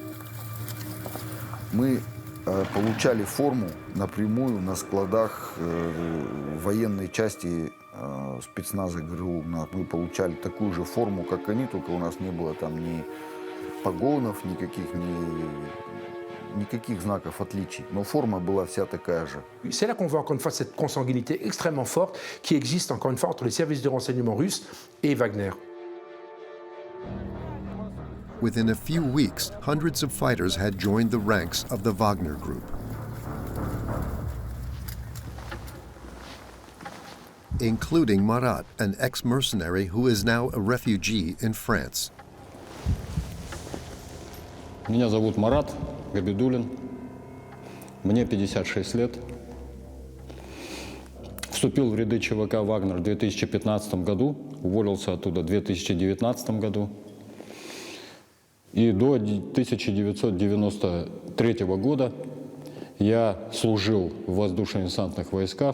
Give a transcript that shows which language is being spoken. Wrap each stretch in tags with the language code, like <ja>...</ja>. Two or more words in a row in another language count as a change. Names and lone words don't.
<ru>Мы получали форму напрямую на складах военной части спецназа ГРУ. Мы получали такую же форму, как они, только у нас не было там ни погонов, никаких знаков отличий. Но форма была вся такая же.</ru> <fr>C'est là qu'on voit encore une fois cette consanguinité extrêmement forte qui existe encore une fois entre les services de renseignement russes et Wagner.</fr> <en>Within a few weeks, hundreds of fighters had joined the ranks of the Wagner Group. Including Marat, an ex-mercenary who is now a refugee in France.</en> <ru>Меня зовут Марат Габидуллин. Мне 56 лет. Вступил в ряды ЧВК «Вагнер» в 2015 году, уволился оттуда в 2019 году. И до 1993 года я служил в воздушно-десантных войсках.</ru>